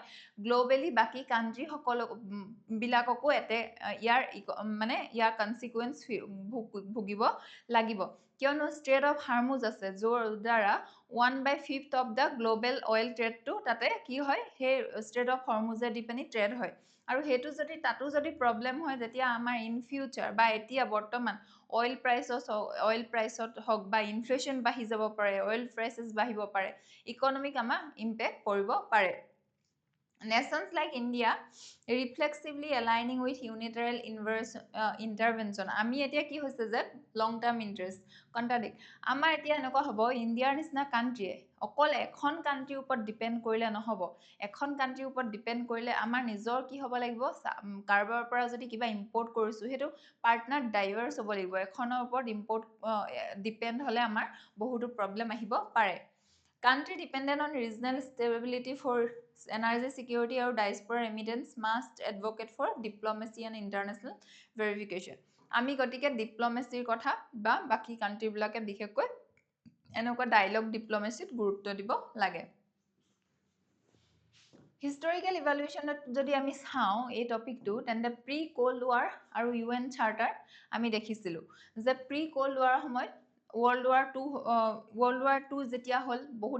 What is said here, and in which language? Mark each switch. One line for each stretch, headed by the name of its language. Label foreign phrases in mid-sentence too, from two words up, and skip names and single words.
Assamese: গ্লোবেলি বাকি কান্ট্ৰি সকল বিলাককো এটে ইয়াৰ মানে ইয়াৰ কনসিকুৱেন্স ভুগিব লাগিব কিয়নো ষ্ট্ৰেট অফ হাৰমুজ আছে যৰ দ্বাৰা
English: 1/5 of the global oil trade
Assamese: তাতে কি হয় সেই ষ্ট্ৰেট অফ হৰমুজে ডিপেনি ট্ৰেড হয় আৰু হেতু যদি তাতো যদি প্ৰবলেম হয় যেতিয়া আমাৰ
English: in future
Assamese: বা এতিয়া বৰ্তমান
English: oil price
Assamese: হওক বা ইনফ্লেশ্যন বাঢ়ি যাব পাৰে
English: oil prices
Assamese: বাঢ়িব পাৰে ইকোনমিক আমাৰ ইম্পেক্ট কৰিব পাৰে
English: Nations like India reflexively aligning with unilateral intervention
Assamese: আমি এতিয়া কি হৈছে যে
English: long term interest contradict
Assamese: আমাৰ এতিয়া এনেকুৱা হ'ব ইণ্ডিয়াৰ নিচিনা কান্ট্ৰিয়ে অকল এখন কান্ট্ৰিৰ ওপৰত ডিপেন্ড কৰিলে নহব এখন কান্ট্ৰিৰ ওপৰত ডিপেন্ড কৰিলে আমাৰ নিজৰ কি হ'ব লাগিব কাৰবাৰৰ পৰা যদি কিবা ইম্পৰ্ট কৰিছো হেতু
English: partner diverse
Assamese: হ'ব লাগিব এখনৰ ওপৰত ইম্পৰ্ট ডিপেন্ড হলে আমাৰ বহুতো প্ৰবলেম আহিব পাৰে
English: Country dependent on regional stability for energy security or diaspora remittance must advocate for diplomacy and international verification.
Assamese: আমি গতিকে ডিপ্লোমেসিৰ কথা বা বাকি কান্ট্ৰি বিলাকে বিশেষকৈ এনেকুৱা
English: dialogue diplomacy
Assamese: গুৰুত্ব দিব লাগে
English: historical evaluation
Assamese: যদি আমি চাওঁ এই টপিকটো তেন্তে প্ৰি
English: cold war
Assamese: আৰু
English: UN charter
Assamese: আমি দেখিছিলো যে
English: pre cold war
Assamese: সময়ত World War II যেতিয়া হল বহুত